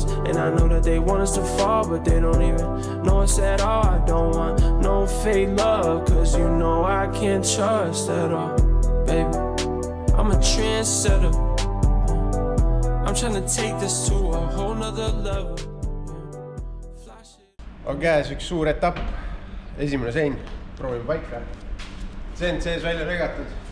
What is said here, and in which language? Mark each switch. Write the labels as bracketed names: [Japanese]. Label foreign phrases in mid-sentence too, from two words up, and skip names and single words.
[English] And I know that they want us to fall, but they don't even know us at all. I don't want no fake love, cause you know I can't trust at all. Baby, I'm a trendsetter. I'm trying to take this to a whole nother level. [Estonian] On käes üks suur etapp, esimene sein, proovime paika. Sein sees välja regatud.